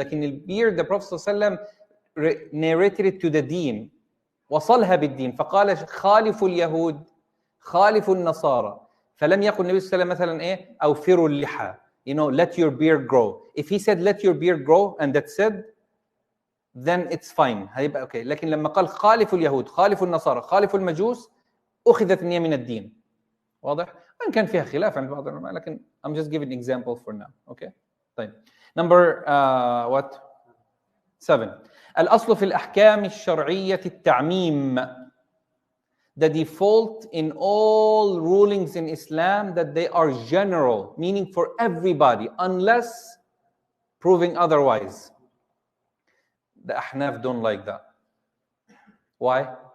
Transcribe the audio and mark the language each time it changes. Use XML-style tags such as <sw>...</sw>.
<en>لكن الbeard the Prophet صلى الله عليه وسلم narrated it to the deen.</en> <ar>وصلها بالدين فقال خالفوا اليهود خالفوا النصارى. فلم يقل النبي صلى الله عليه وسلم مثلا ايه أوفروا اللحى.</ar> <en>You know, let your beard grow. If he said let your beard grow and that's it, then it's fine.</en> <ar>هيبقى okay. لكن لما قال خالفوا اليهود خالفوا النصارى خالفوا المجوس أخذت النية من الدين. واضح؟ وإن كان فيها خلاف عند بعض العلماء لكن</ar> <en>I'm just giving an example for now. Okay. طيب. Number what? 7.</en> <ar>الأصل في الأحكام الشرعية التعميم.</ar> <en>The default in all rulings in Islam that they are general, meaning for everybody, unless proving otherwise. The Ahnaf don't like that. Why?</en>